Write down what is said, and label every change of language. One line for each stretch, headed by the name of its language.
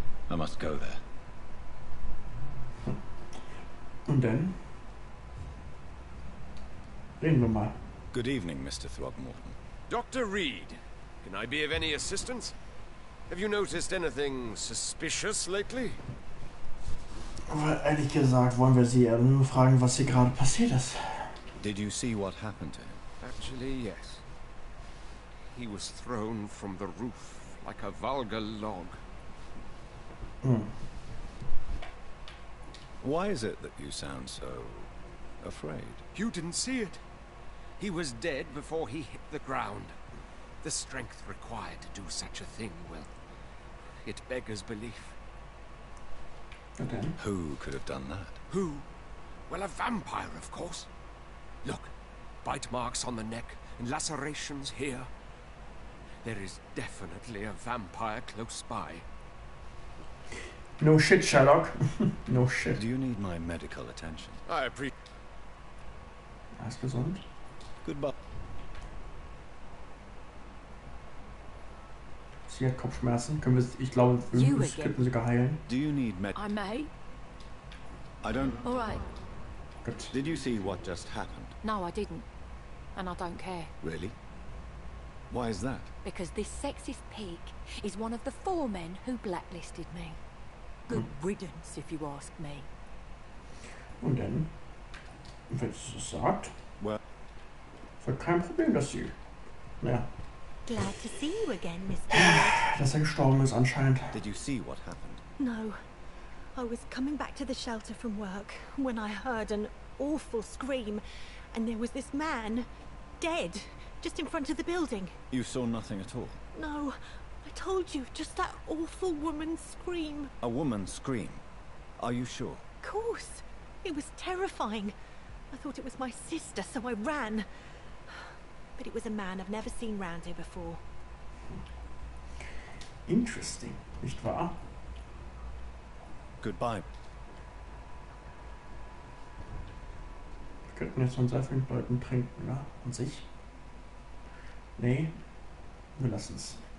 English: I must go there.
German: Und dann reden wir mal.
English: Good evening, Mr. Throgmorton. Dr. Reed, can I be of any assistance? Have you noticed anything suspicious lately?
German: Aber ehrlich gesagt wollen wir Sie nur fragen, was hier gerade passiert ist.
English: Did you see what happened to him? Actually, yes. He was thrown from the roof like a vulgar log. Why is it that you sound so afraid? You didn't see it. He was dead before he hit the ground. The strength required to do such a thing, well, it beggars belief. Okay. Who could have done that? Who? Well, a vampire, of course. Look, bite marks on the neck and lacerations here. There is definitely a vampire close by. No shit, Sherlock. No shit. Do you need my medical attention? I appreciate.
German: Er ist gesund.
English: Goodbye.
German: Sie hat Kopfschmerzen. Können wir, ich glaube, wir könnten sogar heilen.
English: Do you need med? I may. I don't. All right.
German: Gut.
English: Did you see what just happened? No, I didn't. And I don't care. Really? Why is that? Because this sexist pig is one of the 4 men who blacklisted me. Good riddance, if you ask me.
German: Und dann, wenn sie es sagt,
English: Well,
German: ist ja kein Problem, dass sie, ja,
English: Glad to see you again, Mr.
German: dass er gestorben ist anscheinend.
English: did you see what happened? No. I was coming back to the shelter from work when I heard an awful scream, and there was this man, dead, just in front of the building. You saw nothing at all. No, I told you, just that awful woman's scream. A woman scream. Are you sure? Of course. It was terrifying. I thought it was my sister, so I ran. But it was a man I've never seen round here before. Interesting,
German: nicht wahr?
English: Goodbye.
German: Wir könnten jetzt von sehr vielen Leuten trinken, ja? An sich. Nee, wir lassen es.